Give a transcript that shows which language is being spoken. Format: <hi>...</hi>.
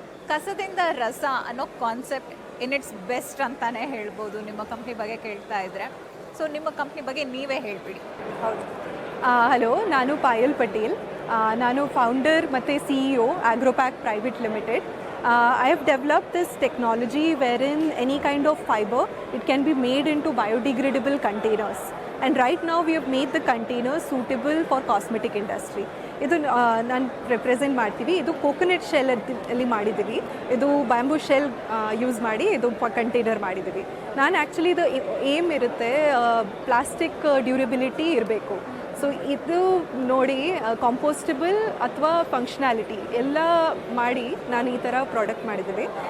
<kn>ಕಸದಿಂದ ರಸ ಅನ್ನೋ ಕಾನ್ಸೆಪ್ಟ್</kn> <en>in its best</en> <kn>ಅಂತಾನೆ ಹೇಳ್ಬೋದು ನಿಮ್ಮ ಕಂಪ್ನಿ ಬಗ್ಗೆ ಕೇಳ್ತಾ ಇದ್ರೆ. ಸೊ ನಿಮ್ಮ ಕಂಪ್ನಿ ಬಗ್ಗೆ ನೀವೇ ಹೇಳ್ಬಿಡಿ. ಹೌದು, ಹಲೋ, ನಾನು ಪಾಯಲ್ ಪಟೇಲ್. ನಾನು ಫೌಂಡರ್ ಮತ್ತು CEO ಆಗ್ರೋಪ್ಯಾಕ್ private limited.</kn> <en>I have developed this technology wherein any kind of fiber, it can be made into biodegradable containers. And right now we have made the containers suitable for cosmetic industry.</en> <kn>ಇದು ನಾನು represent ಮಾಡ್ತೀವಿ. ಇದು coconut shell ಅಲ್ಲಿ ಮಾಡಿದ್ದೀವಿ. ಇದು bamboo shell use ಮಾಡಿ ಇದು container ಮಾಡಿದ್ದೀವಿ. ನಾನು ಆ್ಯಕ್ಚುಲಿ ಇದು ಏಮ್ ಇರುತ್ತೆ, ಪ್ಲಾಸ್ಟಿಕ್ ಡ್ಯೂರಬಿಲಿಟಿ ಇರಬೇಕು. ಸೊ ಇದು ನೋಡಿ ಕಾಂಪೋಸ್ಟಬಲ್ ಅಥವಾ ಫಂಕ್ಷನಾಲಿಟಿ ಎಲ್ಲ ಮಾಡಿ ನಾನು ಈ ಥರ ಪ್ರಾಡಕ್ಟ್ ಮಾಡಿದ್ದೀವಿ.</kn>